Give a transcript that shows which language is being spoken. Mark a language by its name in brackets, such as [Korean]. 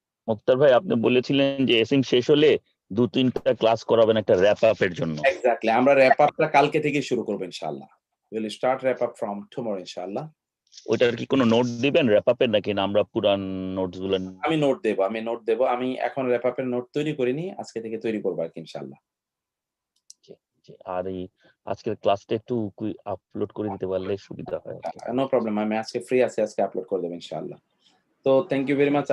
[Bangla] মুক্তার ভাই আপনি বলেছিলেন যে এসএম শেষ হলে 2-3টা ক্লাস করাবেন একটা র‍্যাপ আপের জন্য। এক্স্যাক্টলি, আমরা র‍্যাপ আপটা কালকে থেকে শুরু করব ইনশাআল্লাহ। [English] we will start wrap up from tomorrow ইনশাআল্লাহ। [Bangla] ওইটার কি কোনো নোট দিবেন র‍্যাপ আপের, নাকি না আমরা পুরান নোটস গুলো? আমি নোট দেব, আমি এখন র‍্যাপ আপের নোট তৈরি করিনি, আজকে থেকে তৈরি করব আর কি ইনশাআল্লাহ। আর এই আজকের ক্লাসটা একটু আপলোড করে দিতে পারলে সুবিধা হয়। নো প্রবলেম, আমি আজকে ফ্রি আছি, আজকে আপলোড করে দেব ইনশাআল্লাহ। তো [English] Thank you very much.